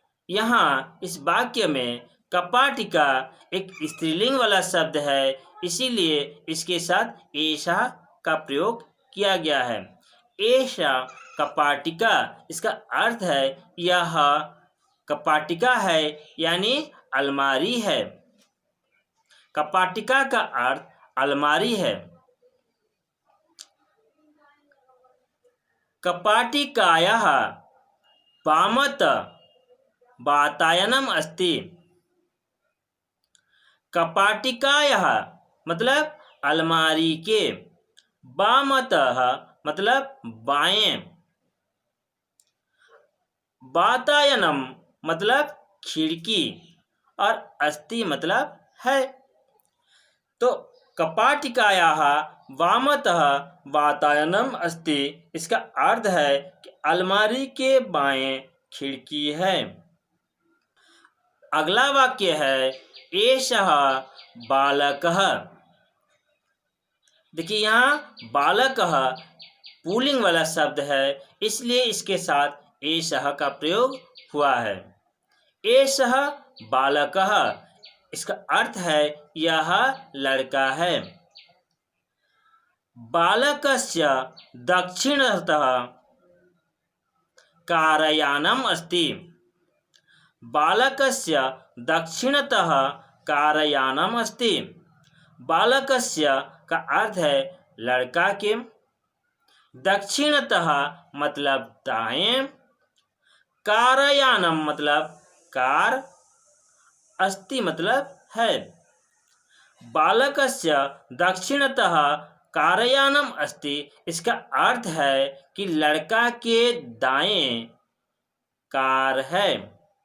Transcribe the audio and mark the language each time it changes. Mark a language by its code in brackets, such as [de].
[hi] यहाँ इस वाक्य में कपाटिका एक स्त्रीलिंग वाला शब्द है, इसीलिए इसके साथ एषा का प्रयोग किया गया है। [sa] एषा कपाटिका, [hi] इसका अर्थ है यह कपाटिका है, यानी अलमारी है। कपाटिका का अर्थ अलमारी है। [sa] कपाटिकायाः वामतः वातायनम् अस्ति। [hi] कपाटिकायाः मतलब अलमारी के, वामतः मतलब बाएं, वातायनम मतलब खिड़की, और अस्ति मतलब है। तो [sa] कपाटिकायाः वामतः वातायनम अस्ति, [hi] इसका अर्थ है कि अलमारी के बाएं खिड़की है। अगला वाक्य है, [sa] एषः बालकः। [hi] देखिए यहाँ बालकः पुल्लिंग वाला शब्द है, इसलिए इसके साथ एषः का प्रयोग हुआ है। [sa] एषः बालकः, [hi] इसका अर्थ है यह लड़का है। [sa] बालकस्य दक्षिणतः कारयानम् अस्ति। बालकस्य दक्षिणतः कारयानम् अस्ति। [hi] बालकस्य का अर्थ है लड़का के, दक्षिणतः मतलब दाएं, कारयानम मतलब कार, अस्ति मतलब है। [sa] बालकस्य दक्षिणतः कारयानम अस्ति, [hi] इसका अर्थ है कि लड़का के दाएं कार है।